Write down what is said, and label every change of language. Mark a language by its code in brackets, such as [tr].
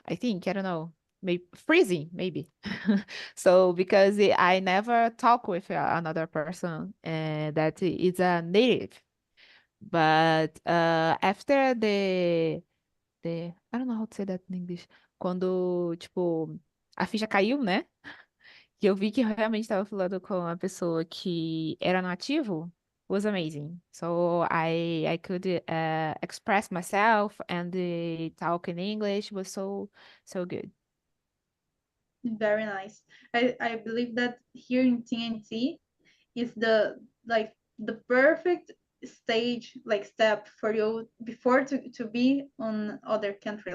[en] I think I don't know, maybe freezing maybe. So because I never talk with another person that is a native, but after I don't know how to say that in English. [pt] Quando, tipo, a ficha caiu, né? E eu vi que eu realmente estava falando com uma pessoa que era nativo, [en] was amazing. So I could express myself and talk in English was so good. Very nice. I believe that here in TNT is the like the perfect stage, like step for you before to be on other country.